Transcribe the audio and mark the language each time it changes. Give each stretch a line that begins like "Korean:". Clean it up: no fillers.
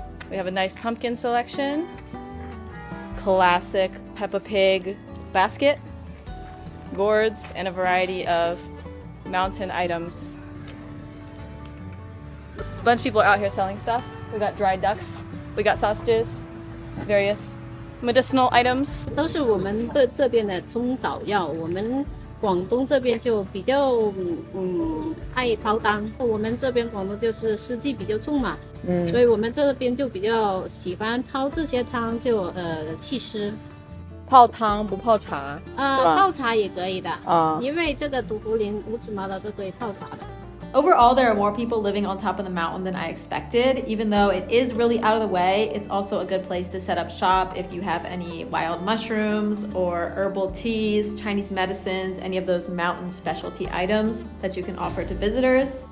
English: We have a nice pumpkin selection. Classic Peppa Pig basket. Gourds and a variety of mountain items. A bunch of people are out here selling stuff. We got dried ducks. We got sausages. Various medicinal items.
Chinese: 都是我们的这边的中草药，我们广东这边就比较爱泡汤。我们这边广东就是湿气比较重嘛，所以我们这边就比较喜欢泡这些汤，就祛湿。泡汤不泡茶，是吧？泡茶也可以的，因为这个毒茯苓、乌子麻的都可以泡茶的。
English: Overall, there are more people living on top of the mountain than I expected. Even though it is really out of the way, it's also a good place to set up shop if you have any wild mushrooms or herbal teas, Chinese medicines, any of those mountain specialty items that you can offer to visitors.